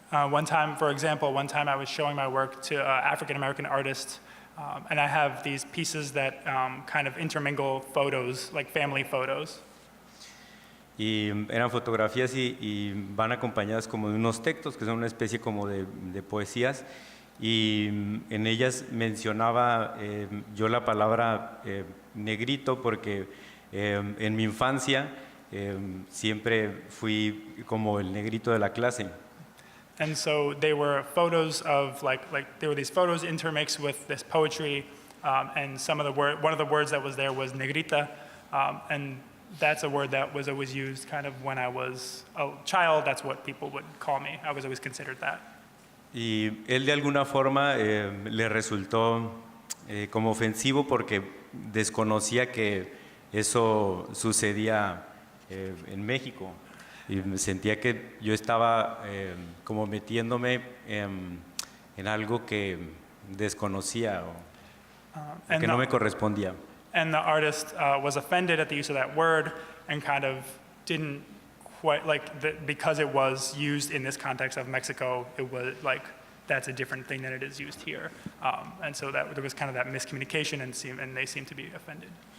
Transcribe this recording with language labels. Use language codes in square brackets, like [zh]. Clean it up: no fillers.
[en] One time, for example, I was showing my work to an African-American artist, and I have these pieces that kind of intermingle photos, like family photos. [es] Y eran fotografías y van acompañadas como de unos textos que son una especie como de poesías y en ellas mencionaba yo la palabra negrito porque en mi infancia siempre fui como el negrito de la clase. [en] And so they were photos of like there were these photos intermixed with this poetry, and one of the words that was there was negrita, and that's a word that was always used kind of when I was a child. That's what people would call me. I was always considered that. [es] Y él de alguna forma le resultó como ofensivo porque desconocía que eso sucedía en México. Y sentía que yo estaba como metiéndome en algo que desconocía o que no me correspondía. [en] And the artist was offended at the use of that word and kind of didn't quite, because it was used in this context of Mexico, it was like, that's a different thing than it is used here. And so there was kind of that miscommunication and they seemed to be offended.